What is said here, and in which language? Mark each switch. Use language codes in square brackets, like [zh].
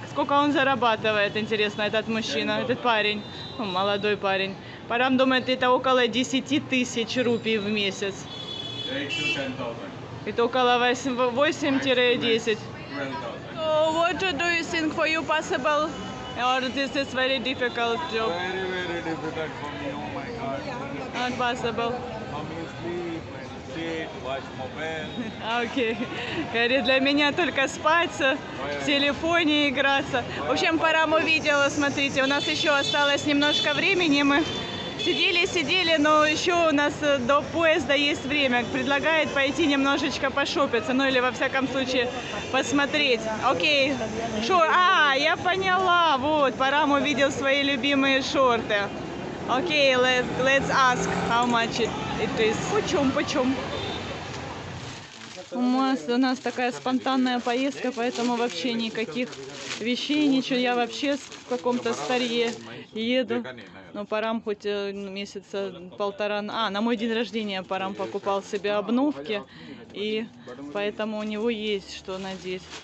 [ru] Сколько он зарабатывает, интересно, этот мужчина, этот парень, ну, молодой парень. Парам думает, это около 10 тысяч рупий в месяц. [en] 8 to 10,000. [ru] Это около 8-10. [en] 12,000. So what do you think for you possible? Or this is very difficult job? Very, very difficult for me. Oh my God. Not possible. How many sleep and sit, watch mobile. [ru] Окей. Говорит, для меня только спать, в телефоне играться. В общем, Парам увидела, смотрите, у нас еще осталось немножко времени. Мы сидели, но еще у нас до поезда есть время. Предлагает пойти немножечко пошопиться, ну или во всяком случае посмотреть. Окей. Я поняла. Вот, Парам увидел свои любимые шорты. [en] Окей, let's ask how much it is. [ru] Почем? У нас такая спонтанная поездка, поэтому вообще никаких вещей, ничего. Я вообще в каком-то старье еду. Но Парам хоть месяца полтора... на мой день рождения Парам покупал себе обновки, и поэтому у него есть что надеть.